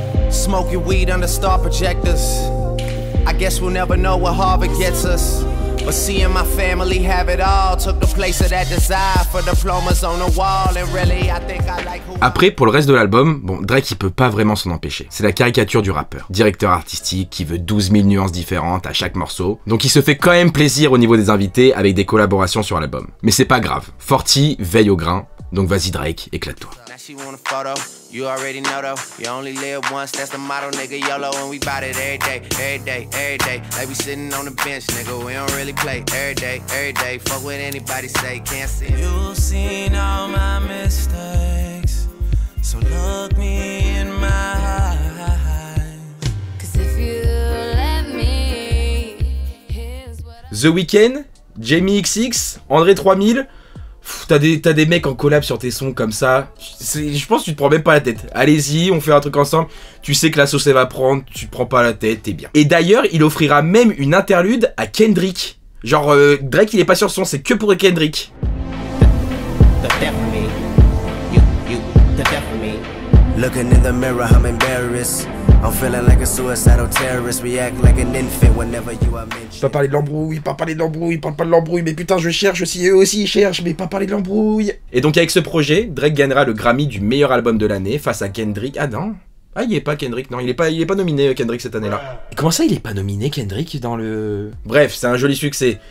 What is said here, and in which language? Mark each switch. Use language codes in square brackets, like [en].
[en] Smoking weed under star projectors. I guess we'll never know what Harvard gets us. But seeing my family have it all took the place of that desire for diplomas on the wall. And really, I think I like who... [fr] Après, pour le reste de l'album, bon, Drake il peut pas vraiment s'en empêcher. C'est la caricature du rappeur. Directeur artistique qui veut 12 000 nuances différentes à chaque morceau. Donc il se fait quand même plaisir au niveau des invités avec des collaborations sur l'album. Mais c'est pas grave. Forty veille au grain. Donc vas-y Drake, éclate-toi. [en] She want a photo, you already know though. You only live once, that's the motto, nigga. YOLO, and we bout it every day, every day, every day. Like we sitting on the bench, nigga. We don't really play every day. Fuck what anybody say, can't see it. You've seen all my mistakes, so look me in my eyes. 'Cause if you let me, here's what I... The Weeknd, Jamie XX, André 3000. [fr] T'as des mecs en collab sur tes sons comme ça, je pense que tu te prends même pas la tête. Allez-y, on fait un truc ensemble, tu sais que la sauce elle va prendre, tu te prends pas la tête, t'es bien. Et d'ailleurs, il offrira même une interlude à Kendrick. Genre, Drake il est pas sur son, c'est que pour Kendrick. [en] Looking in the mirror, I'm embarrassed. I'm feeling like a suicidal terrorist. React like an infant whenever you are mentioned. [fr] Pas parler de l'embrouille, pas parler de l'embrouille, parle pas de l'embrouille, mais putain je cherche aussi, eux aussi ils cherchent, mais pas parler de l'embrouille. Et donc avec ce projet, Drake gagnera le Grammy du meilleur album de l'année face à Kendrick. Ah non, ah il est pas Kendrick, non il est pas nominé Kendrick cette année-là. Comment ça il est pas nominé Kendrick dans le... Bref, c'est un joli succès.